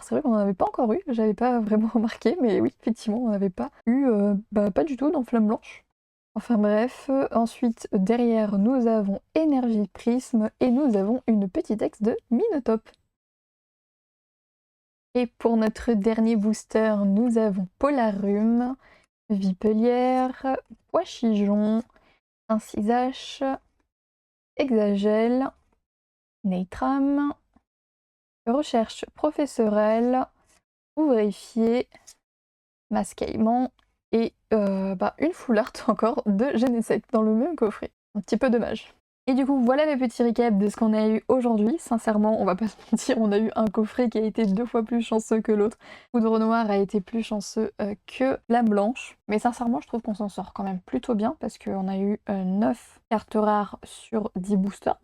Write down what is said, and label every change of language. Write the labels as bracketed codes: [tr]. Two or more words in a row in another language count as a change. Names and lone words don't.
[fr] C'est vrai qu'on n'en avait pas encore eu, j'avais pas vraiment remarqué, mais oui, effectivement, on n'avait pas eu, pas du tout dans Flamme Blanche. Enfin bref, ensuite derrière nous avons Énergie Prisme et nous avons une petite ex de Minotop. Et pour notre dernier booster, nous avons Polarum, Vipelière, Poichigeon, Incisache, Exagel, Neitram, Recherche professorelle, Ouvrifié, Mascaillement et une full art encore de Genesect dans le même coffret. Un petit peu dommage. Et du coup, voilà le petit récap de ce qu'on a eu aujourd'hui. Sincèrement, on va pas se mentir, on a eu un coffret qui a été 2 fois plus chanceux que l'autre. Foudre Noire a été plus chanceux que Flamme Blanche. Mais sincèrement, je trouve qu'on s'en sort quand même plutôt bien parce qu'on a eu 9 cartes rares sur 10 boosters.